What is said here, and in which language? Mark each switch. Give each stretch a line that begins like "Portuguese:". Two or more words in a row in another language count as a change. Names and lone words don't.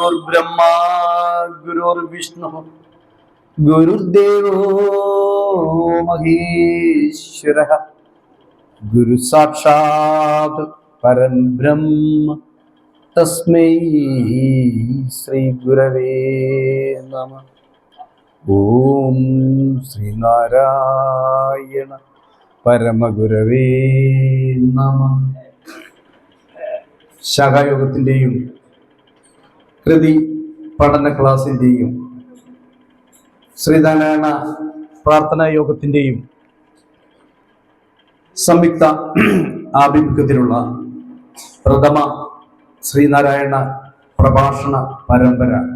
Sanskrit: ब्रह्मा गुरुर्विष्णु गुरुर्देवो महेश्वरः गुरु साक्षात् परं ब्रह्म तस्मै श्री गुरवे नमः। ओम श्री नारायण परमगुरवे नमः.
Malayalam: ശാഖായോഗത്തിൻ്റെയും കൃതി പഠന ക്ലാസിൻ്റെയും ശ്രീനാരായണ പ്രാർത്ഥനാ യോഗത്തിൻ്റെയും സംയുക്ത ആഭിമുഖ്യത്തിലുള്ള പ്രഥമ ശ്രീനാരായണ പ്രഭാഷണ പരമ്പര